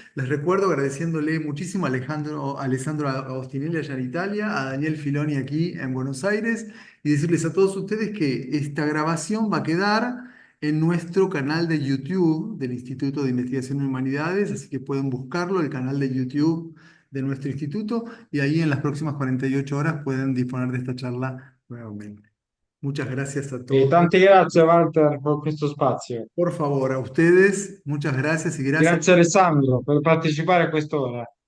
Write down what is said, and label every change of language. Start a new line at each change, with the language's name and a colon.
Spanish: Les recuerdo agradeciéndole muchísimo a Alessandro Agostinelli allá en Italia, a Daniel Filoni aquí en Buenos Aires y decirles a todos ustedes que esta grabación va a quedar en nuestro canal de YouTube del Instituto de Investigación en Humanidades, así que pueden buscarlo, el canal de YouTube de nuestro instituto, y ahí en las próximas 48 horas pueden disponer de esta charla nuevamente. Muchas gracias a E todos.
Italian: tante grazie Walter per questo spazio.
Spanish: Por favor, a ustedes, muchas gracias y gracias.
Italian: Grazie Alessandro per partecipare a quest'ora,